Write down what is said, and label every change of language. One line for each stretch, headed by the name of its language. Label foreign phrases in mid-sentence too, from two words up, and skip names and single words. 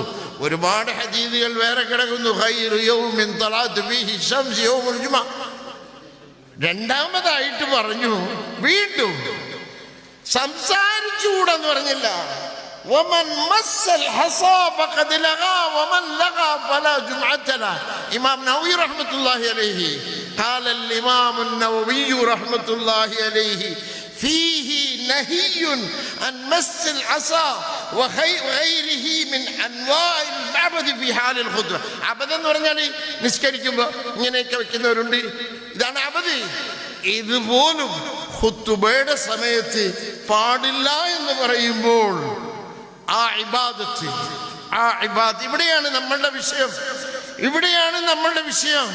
Malayalam: ഒരുപാട് ഹദീസുകൾ വേറെ കിടക്കുന്നു.
Arabic: خير يوم طلعت فيه شمس يوم الجمعة.
Malayalam: രണ്ടാമതായിട്ട് പറഞ്ഞു, വീണ്ടും സംസാരിച്ചുകൂടെന്ന് പറഞ്ഞില്ല.
Arabic: ومن مس الحصى فقد لغا ومن لغا فلا جمعة له. إمام نووي رحمة الله عليه قال الإمام النووي رحمة الله عليه فيه نهي عن مس العصا وغيره من أنواع العبد في حال الخطبة.
Malayalam: അബദ് എന്ന് പറഞ്ഞാൽ നിസ്കരിക്കുമ്പോൾ ഇങ്ങനെയൊക്കെ വെക്കുന്നവരുണ്ട്. ഇതാണ് അബദ്. ഇതുപോലും ഖുത്ബയുടെ സമയത്ത് പാടില്ല എന്ന് പറയുമ്പോൾ ആ ഇബാദത്ത് ഇവിടെയാണ് നമ്മളുടെ വിഷയം.